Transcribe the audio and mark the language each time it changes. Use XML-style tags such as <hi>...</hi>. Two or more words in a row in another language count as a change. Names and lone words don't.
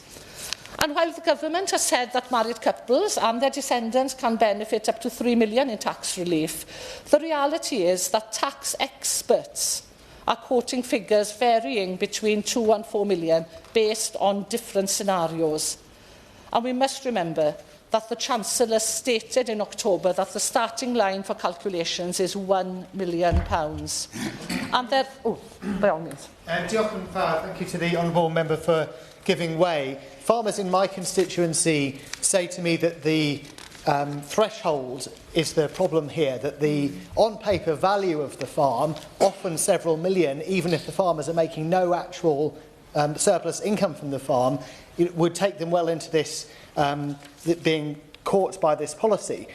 <en>And while the government has said that married couples and their descendants can benefit up to £3 million in tax relief, the reality is that tax experts are quoting figures varying between 2 and 4 million based on different scenarios. And we must remember that the Chancellor stated in October that the starting line for calculations is £1 million. And there... Oh, by all means.</en> <cy>Diolch yn fawr.</cy> <en>Thank you to the Honourable Member for giving way. Farmers in my constituency say to me that the threshold is the problem here, that the on-paper value of the farm, often several million, even if the farmers are making no actual surplus income from the farm, it would take them well into this being caught by this policy.</en>